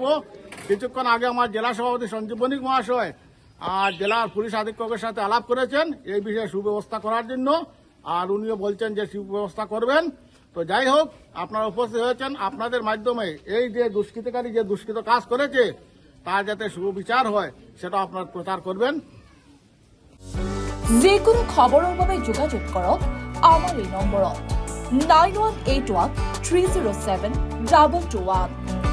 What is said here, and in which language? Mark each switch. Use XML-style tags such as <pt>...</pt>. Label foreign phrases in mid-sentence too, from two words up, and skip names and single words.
<bn>কিছুক্ষণ আগে আমার জেলা সভাপতি সঞ্জীব বণিক মহাশয় আর জেলার পুলিশ অধীক্ষকের সাথে আলাপ করেছেন এই বিষয়ে সুব্যবস্থা করার জন্য, আর উনিও বলছেন যে সুব্যবস্থা করবেন। তো যাই হোক, আপনারা উপস্থিত হয়েছেন, আপনাদের মাধ্যমে এই যে দুষ্কৃতকারী যে দুষ্কৃত কাজ করেছে তার যাতে সুবিচার হয় সেটা আপনারা প্রচার করবেন।</bn> <as>যিকোনো খবৰৰ বাবে যোগাযোগ কৰক আমাৰ এই নম্বৰত 9181 307 221।</as>